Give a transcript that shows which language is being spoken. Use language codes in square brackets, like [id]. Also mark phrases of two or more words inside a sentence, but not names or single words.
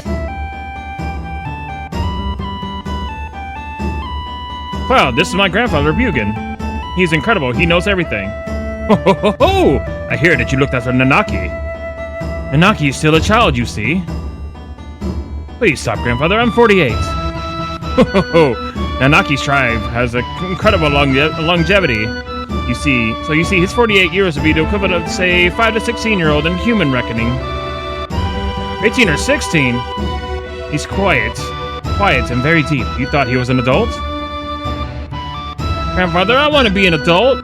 [en] Wow, this is my grandfather, Bugan. He's incredible. He knows everything. Ho ho ho ho! I hear that you looked after Nanaki. Nanaki is still a child, you see. Please stop, Grandfather. I'm 48. Ho ho ho! Nanaki's tribe has an incredible longevity. You see, his 48 years would be the equivalent of, say, 5 to 16-year-old in human reckoning. 18 or 16? He's quiet and very deep. You thought he was an adult? Grandfather, I want to be an adult.